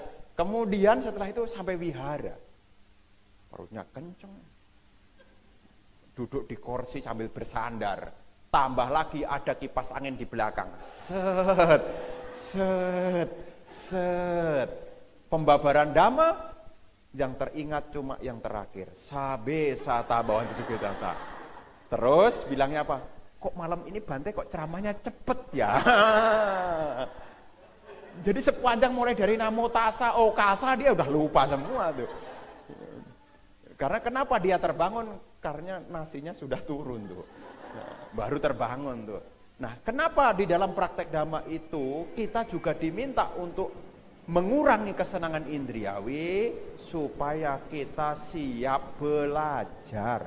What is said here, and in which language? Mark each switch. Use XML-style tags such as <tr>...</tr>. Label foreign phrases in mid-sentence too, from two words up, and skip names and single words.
<id>Kemudian setelah itu sampai wihara, perutnya kenceng, duduk di kursi sambil bersandar, tambah lagi ada kipas angin di belakang, set set set, pembabaran dhamma. Yang teringat cuma yang terakhir,</id> <pi>sabe sata bawan sugitata.</pi> <id>Terus bilangnya apa? Kok malam ini Bante kok ceramahnya cepet ya? Jadi sepanjang mulai dari</id> <pi>namo tassa okasa</pi> <id>dia udah lupa semua tuh. Karena kenapa dia terbangun? Karena nasinya sudah turun tuh. Baru terbangun tuh. Nah, kenapa di dalam praktek dhamma itu kita juga diminta untuk mengurangi kesenangan indriawi supaya kita siap belajar.</id>